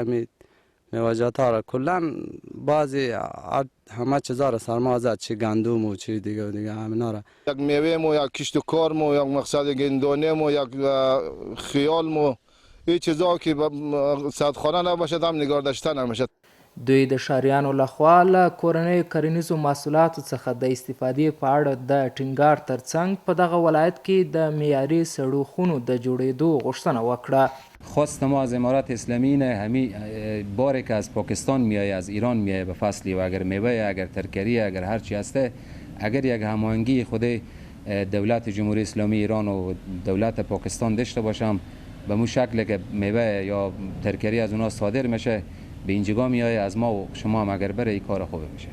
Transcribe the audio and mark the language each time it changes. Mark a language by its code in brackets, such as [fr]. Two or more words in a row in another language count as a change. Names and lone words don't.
[fa] میوه‌جات ها را کلا بعضی همه چیزا را سرما زد، چی گندم و چی دیگه همینا را. یک میوه مو، یک کشت کار مو، یک مقصد گندانه مو، یک خیال مو، این چیزا که صدخانه نباشد هم نگار داشتن نمیشد. [ps] دوی د ښاریانو لخوا له کورنیو کرنیزو محصولاتو څخه د استفادې په اړه د ټینګار ترڅنګ په دغه ولایت کې د معیاري سړو خونو د جوړېدو غوښتنه وکړه. [fa] خواست ما از امارات اسلامی اینه همی باری که از پاکستان میایه، از ایران میایه به فصلی و اگر میوه، اگر ترکری، اگر هر چی هسته، اگر یک هماهنگی خود دولت جمهوری اسلامی ایران و دولت پاکستان داشته باشم به مو شکل که میوه یا ترکری از اونا صادر میشه به اینجا میایه، از ما و شما هم اگر بره این کار خوبه میشه.